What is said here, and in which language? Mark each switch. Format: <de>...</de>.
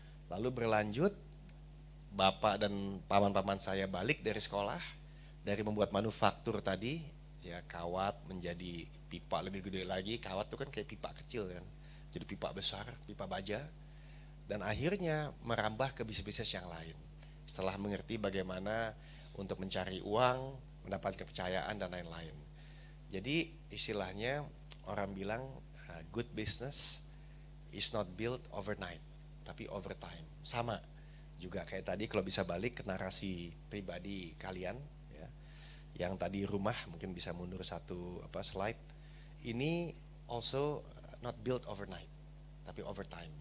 <id>Lalu berlanjut, bapak dan paman-paman saya balik dari sekolah, dari membuat manufaktur tadi, ya kawat menjadi pipa lebih gede lagi. Kawat itu kan kayak pipa kecil kan, jadi pipa besar, pipa baja. Dan akhirnya merambah ke bisnis-bisnis yang lain. Setelah mengerti bagaimana untuk mencari uang, mendapatkan kepercayaan dan lain-lain. Jadi istilahnya orang bilang</id> <en>good business is not built overnight,</en> <id>tapi</id> <en>over time.</en> <id>Sama juga kayak tadi kalau bisa balik ke narasi pribadi kalian ya. Yang tadi rumah mungkin bisa mundur satu slide. Ini</id> <en>also not built overnight,</en> <id>tapi</id> <en>over time.</en>